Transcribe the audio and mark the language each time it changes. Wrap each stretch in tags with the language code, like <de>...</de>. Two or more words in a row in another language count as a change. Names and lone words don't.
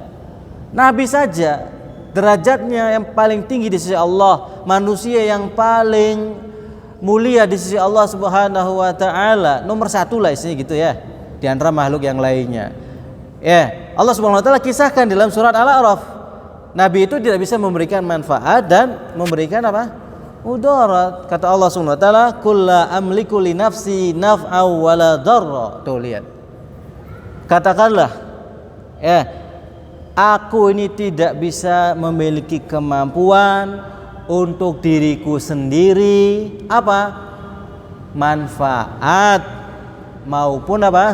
<id>Nabi saja derajatnya yang paling tinggi di sisi Allah, manusia yang paling mulia di sisi Allah</id> <ar>سبحانه وتعالى,</ar> <id>nomor satu lah isinya gitu ya, di antara makhluk yang lainnya. Ya, Allah</id> <ar>سبحانه وتعالى</ar> <id>kisahkan dalam surat Al-A'raf, Nabi itu tidak bisa memberikan manfaat dan memberikan apa? Mudarat. Kata Allah</id> <ar>سبحانه وتعالى, "قل لا أملك لنفسي نفعا ولا ضرا."</ar> <id>Tuh lihat. Katakanlah, aku ini tidak bisa memiliki kemampuan untuk diriku sendiri apa? Manfaat maupun apa?</id>